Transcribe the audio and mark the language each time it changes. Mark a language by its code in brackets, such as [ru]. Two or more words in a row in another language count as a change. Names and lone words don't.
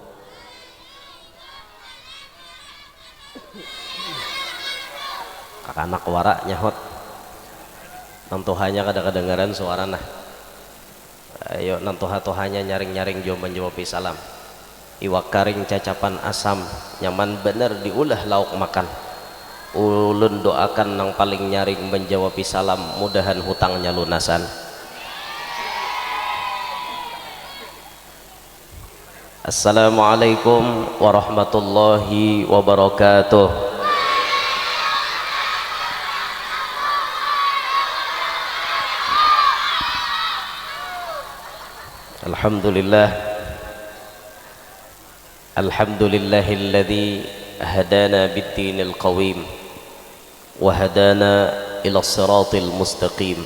[bjn] Kakanak wara nyahot nantuhanya kada kedengaran suara nah ayo nantuha-tuhanya nyaring-nyaring jo menjawabi salam iwak karing cacapan asam nyaman bener diulah lauk makan ulun doakan nang paling nyaring menjawabi salam mudahan hutangnya lunasan. [ar] السلام عليكم ورحمة الله وبركاته. الحمد لله الذي هدانا بالدين القويم وهدانا إلى الصراط المستقيم